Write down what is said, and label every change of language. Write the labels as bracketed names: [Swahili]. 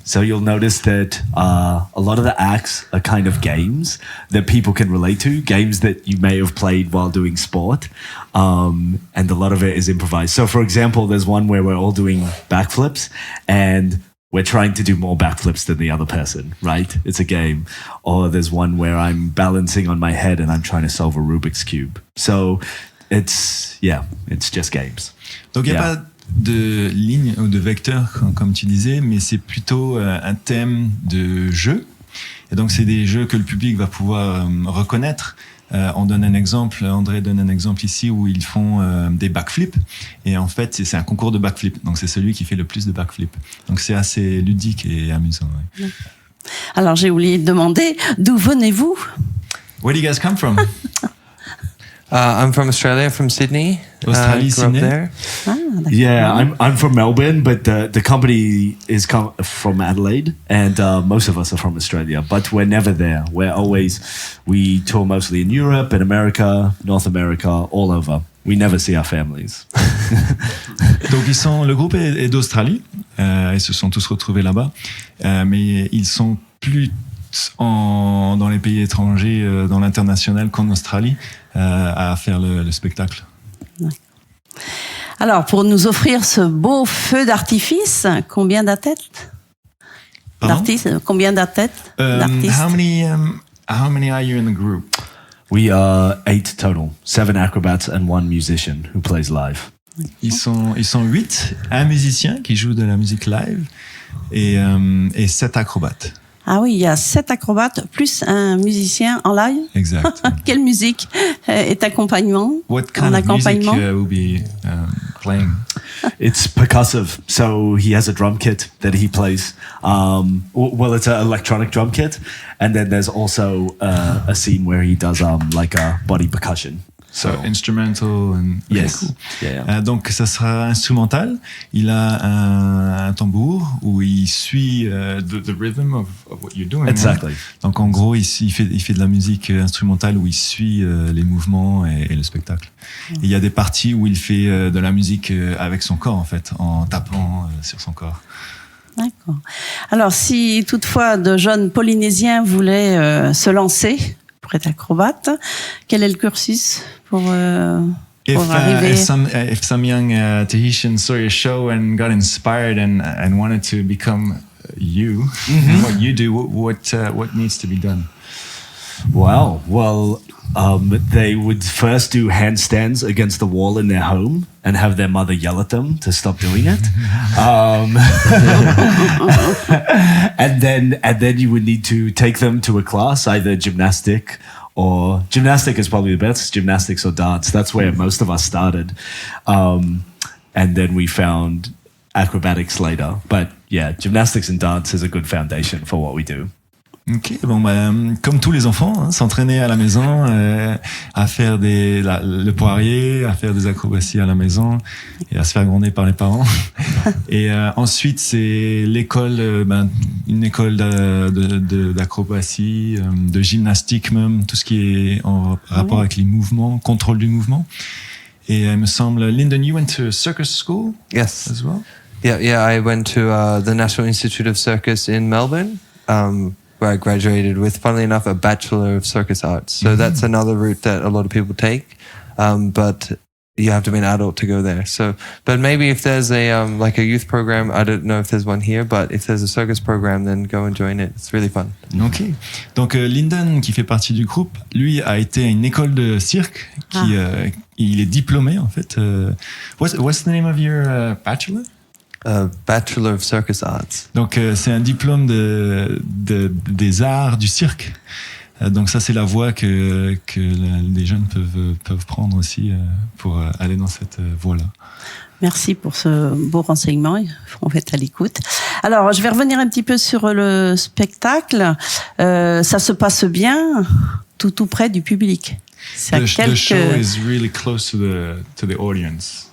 [English] So you'll notice that a lot of the acts are kind of games that people can relate to, games that you may have played while doing sport, and a lot of it is improvised. So, for example, there's one where we're all doing backflips, and we're trying to do more backflips than the other person, right? It's a game. Or there's one where I'm balancing on my head and I'm trying to solve a Rubik's Cube. So it's just games. [French] Donc il n'y a pas de ligne ou de vecteur, comme tu disais, mais c'est plutôt un thème de jeu. Et donc c'est des jeux que le public va pouvoir reconnaître. On donne un exemple, André donne un exemple ici où ils font des backflips. Et en fait, c'est un concours de backflip. Donc c'est celui qui fait le plus de backflips. Donc c'est assez ludique et amusant. Ouais. Alors j'ai oublié de demander, d'où venez-vous? [English] Where do you guys come from? I'm from Australia, from Sydney. [French] Australie, [English] grew up Sydney. there. Yeah, I'm from Melbourne, but the company is from Adelaide, and most of us are from Australia. But we're never there. We tour mostly in Europe, in America, North America, all over. We never see our families. [French] Donc le groupe est d'Australie. Ils se sont tous retrouvés là-bas, mais ils sont plus dans les pays étrangers, dans l'international qu'en Australie, à faire le spectacle. Alors, pour nous offrir ce beau feu d'artifice, combien d'artistes? Combien d'artistes? [English] How many are you in the group? We are 8 total, 7 acrobats and 1 musician who plays live. [French] Ils sont 8, un musicien qui joue de la musique live et 7 acrobates. Ah oui, il y a 7 acrobates plus un musicien en live. Exact. Quelle musique est accompagnement? [English] What kind of music will be playing? It's percussive, so he has a drum kit that he plays. Well, it's an electronic drum kit, and then there's also a scene where he does like a body percussion. So instrumental and yes, cool. Yeah. [French] Donc ça sera instrumental. Il a un tambour où il suit [English] the rhythm of what you're doing. Exactly. [French] Donc en gros, il fait de la musique instrumentale où il suit les mouvements et le spectacle. Et il y a des parties où il fait de la musique avec son corps en fait, en tapant sur son corps. D'accord. Alors si toutefois de jeunes Polynésiens voulaient se lancer pour être acrobate, quel est le cursus pour arriver? [English] If some young Tahitian saw your show and got inspired and wanted to become you, what you do, what needs to be done? Wow. Well, they would first do handstands against the wall in their home and have their mother yell at them to stop doing it. And then you would need to take them to a class, either gymnastic is probably the best, gymnastics or dance. That's where most of us started. And then we found acrobatics later. But yeah, gymnastics and dance is a good foundation for what we do. [French] Ok, bon bah, comme tous les enfants, hein, s'entraîner à la maison, à faire le poirier, à faire des acrobaties à la maison et à se faire gronder par les parents. Et ensuite, c'est l'école, une école d'acrobatie, de gymnastique même, tout ce qui est en rapport avec les mouvements, contrôle du mouvement. Et il me semble, [English] Lyndon, you went to circus school Yes. as well? Yeah. I went to the National Institute of Circus in Melbourne, where I graduated with, funnily enough, a Bachelor of Circus Arts. So that's another route that a lot of people take, but you have to be an adult to go there. So, but maybe if there's a like a youth program, I don't know if there's one here, but if there's a circus program, then go and join it. It's really fun. Ok. [French] Donc Lyndon, qui fait partie du groupe, lui a été à une école de cirque. Il est diplômé en fait. [English] What's the name of your bachelor? Bachelor of Circus Arts. [French] Donc c'est un diplôme des arts du cirque. Donc ça c'est la voie que les jeunes peuvent prendre aussi pour aller dans cette voie-là. Merci pour ce beau renseignement. On va être à l'écoute. Alors, je vais revenir un petit peu sur le spectacle. Ça se passe bien, tout près du public. C'est à [English] The show is really close to the audience.